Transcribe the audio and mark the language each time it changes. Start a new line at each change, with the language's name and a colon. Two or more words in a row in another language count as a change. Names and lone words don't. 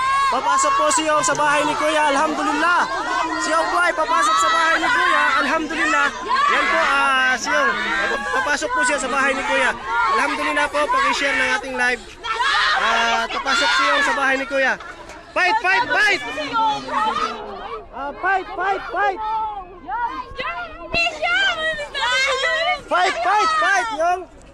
Filipino: papasok po si Yong sa bahay ni Kuya. Alhamdulillah. Si Yong po ay papasok sa bahay ni Kuya. Alhamdulillah. Yan po, si Yong. Papasok po siya sa bahay ni Kuya. Alhamdulillah po, paki-share ng ating live. Papasok si Yong sa bahay ni Kuya.
English: Fight, fight, fight! Fight, fight, fight! Fight, fight, fight, Yong!